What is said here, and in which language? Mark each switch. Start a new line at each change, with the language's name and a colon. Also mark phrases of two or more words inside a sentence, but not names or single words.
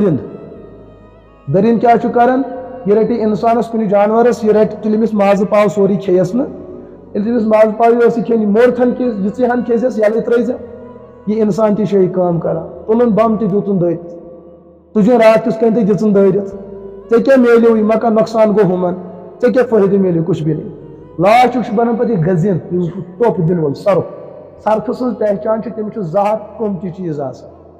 Kashmiri: دٔرِنٛد دٔرِنٛد کیٛاہ چھُ کران یہِ رٹہِ انسانس کُنہِ جانورس یہِ رٹہِ تُلہِ أمِس مازٕ پاو سورُے کھیٚیس نہٕ ییٚلہِ تٔمِس مازٕ پاو یہِ ٲسٕے کھیٚنہِ مورتھن یِژٕے ہن کھیٚزٮ۪س یَلے ترٲیزِ یہِ انسان تہِ چھُ یہِ کٲم کران تُلُن بم تہِ دیُتُن دٲرِتھ تُجُن راتھ کِس کٔنۍ تہِ دِژٕن دٲرِتھ ژےٚ کیٛاہ میلیو یہِ ما کانٛہہ نۄقصان گوٚو ہُمن ژےٚ کیٛاہ فٲیدٕ میلیو
Urdu: کُچھ بھی نہیں
Kashmiri: لاسٹُک چھُ بنان پتہٕ یہِ غزیٖن یُس ٹوٚپھ دِنہٕ وول سرُپھ سرپھٕ سٕنٛز پہچان چھِ تٔمِس چھُ زٕ ہتھ قۭمتی چیٖز آسان